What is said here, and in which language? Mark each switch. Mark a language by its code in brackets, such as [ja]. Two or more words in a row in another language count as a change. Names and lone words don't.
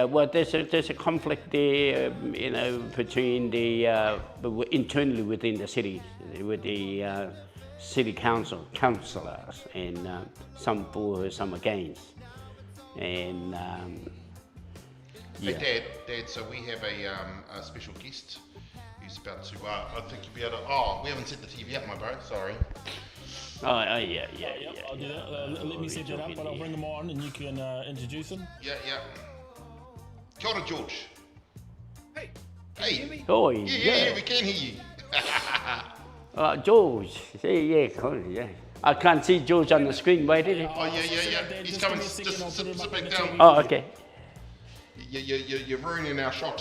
[en] Well, there's a conflict there, between the internally within the city, with the city councillors, and some for, some against, and yeah. Hey, Dad. So we have a special guest who's about to. I think you'll be able to. Oh, we haven't set the TV up, my bro. Sorry. Oh, yeah. I'll do that. Let me set that up, but I'll bring them on and you can introduce them. Yeah. [mi] Kia ora, George. [en] Hey, Hey. can you hear me? Oh, Yeah, we can hear you. George. Yeah. I can't see George on the screen. Wait, did he? Oh, yeah. He's coming. Just sit back down. Oh, okay. You're ruining our shot.